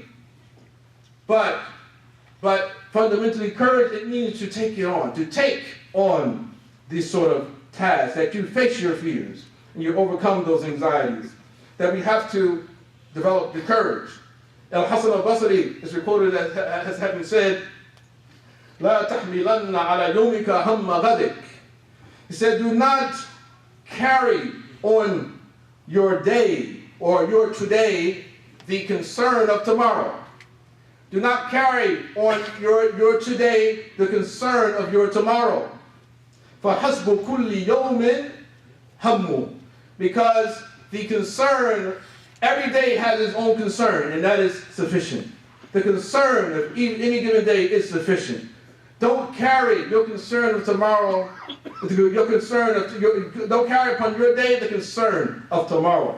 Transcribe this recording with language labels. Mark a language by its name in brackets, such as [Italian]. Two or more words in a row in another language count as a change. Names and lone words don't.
[English] But fundamentally, courage, it means to take on this sort of task, that you face your fears and you overcome those anxieties. That we have to develop the courage. Al-Hasan al-Basri is recorded as having said, [Arabic] "لا تحملن على يومك هم غدك." [English] He said, do not carry on your day or your today the concern of tomorrow. Do not carry on your today the concern of your tomorrow. [Arabic] فَحَسْبُ كُلِّ يَوْمٍ هَمُّ. [English] Because the concern, every day has its own concern, and that is sufficient. The concern of any given day is sufficient. Don't carry your concern of tomorrow, don't carry upon your day the concern of tomorrow.